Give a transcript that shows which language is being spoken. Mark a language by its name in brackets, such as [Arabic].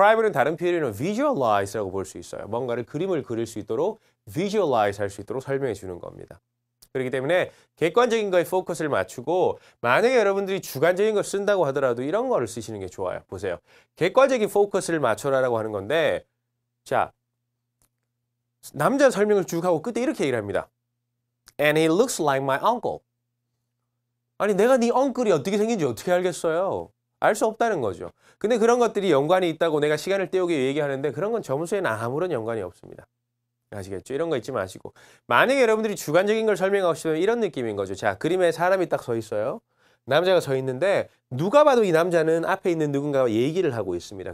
[Korean] Describe는 다른 표현으로 visualize라고 볼 수 있어요. 뭔가를 그림을 그릴 수 있도록 visualize 할 수 있도록 설명해 주는 겁니다. 그렇기 때문에 객관적인 거에 포커스를 맞추고 만약에 여러분들이 주관적인 걸 쓴다고 하더라도 이런 거를 쓰시는 게 좋아요. 보세요. 객관적인 포커스를 맞춰라라고 하는 건데 자, 남자 설명을 쭉 하고 끝에 이렇게 얘기를 합니다. [English] And he looks like my uncle. [Korean] 아니 내가 네 엉클이 어떻게 생긴지 어떻게 알겠어요? 알 수 없다는 거죠. 근데 그런 것들이 연관이 있다고 내가 시간을 때우기 얘기하는데 그런 건 점수에는 아무런 연관이 없습니다. 아시겠죠? 이런 거 잊지 마시고 만약에 여러분들이 주관적인 걸 설명하고 싶으면 이런 느낌인 거죠. 자, 그림에 사람이 딱 서 있어요. 남자가 서 있는데 누가 봐도 이 남자는 앞에 있는 누군가와 얘기를 하고 있습니다.